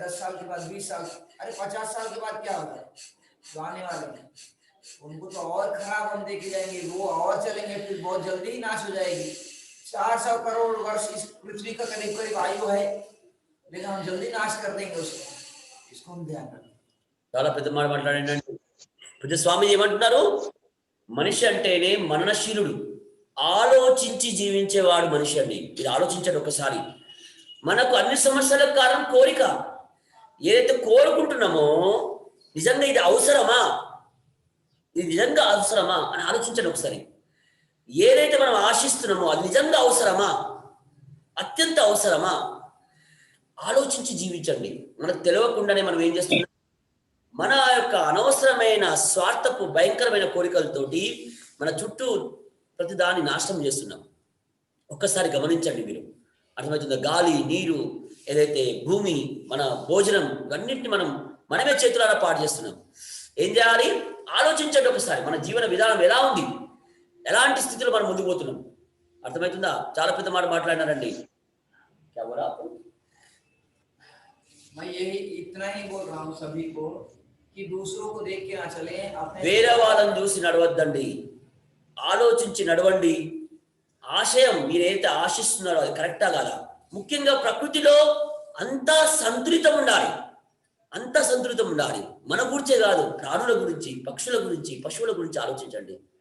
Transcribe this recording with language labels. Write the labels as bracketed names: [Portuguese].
[Hindi] 10 साल के बाद, 20 साल, अरे 50 साल के बाद क्या होगा? जो आने वाले हैं उनको तो और खराब हम देखे जाएंगे, वो और चलेंगे, फिर बहुत जल्दी ही नाश हो जाएगी. 400 करोड़ वर्ष इस पृथ्वी का करीब करीब आयु है, लेकिन हम जल्दी नाश कर देंगे उसको. इसको हम ध्यान रखें. [Telugu] చాలా పెద్ద మాట మాట్లాడండి. పూజ్య స్వామి ఏమంటున్నారు? మనిషి అంటేనే మననశీలుడు, ఆలోచించి జీవించేవాడు మనిషి అండి. ఇది ఆలోచించండి ఒకసారి. మనకు అన్ని సమస్యలకు కారణం కోరిక. ఏదైతే కోరుకుంటున్నామో నిజంగా ఇది అవసరమా, ఇది నిజంగా అవసరమా అని ఆలోచించండి ఒకసారి. ఏదైతే మనం ఆశిస్తున్నామో అది నిజంగా అవసరమా, అత్యంత అవసరమా, ఆలోచించి జీవించండి. మనకు తెలియకుండానే మనం ఏం చేస్తున్నాం? మన యొక్క అనవసరమైన స్వార్థపు భయంకరమైన కోరికలతోటి మన చుట్టూ ప్రతి దాన్ని నాశనం చేస్తున్నాం. ఒక్కసారి గమనించండి మీరు, అర్థమవుతుందా? గాలి, నీరు, ఏదైతే భూమి, మన భోజనం, అన్నింటినీ మనమే చేతులారా పాడు చేస్తున్నాం. ఏం చేయాలి? ఆలోచించండి ఒకసారి. మన జీవన విధానం ఎలా ఉంది, ఎలాంటి స్థితిలో మనం ముందుకు పోతున్నాం. అర్థమవుతుందా? చాలా పెద్ద మాట మాట్లాడినారండి. [Hindi] मैं यही इतना ही बोल रहा हूँ सभी को कि दूसरों को देख के ना चले, [Telugu] వేరే వాళ్ళని చూసి నడవద్దండి, ఆలోచించి నడవండి. ఆశయం మీరైతే ఆశిస్తున్నారో అది కరెక్టా కాదా? ముఖ్యంగా ప్రకృతిలో అంతా సంతులితం ఉండాలి, అంతా సంతులితం ఉండాలి. మన గురించే కాదు, ప్రాణుల గురించి, పక్షుల గురించి, పశువుల గురించి ఆలోచించండి.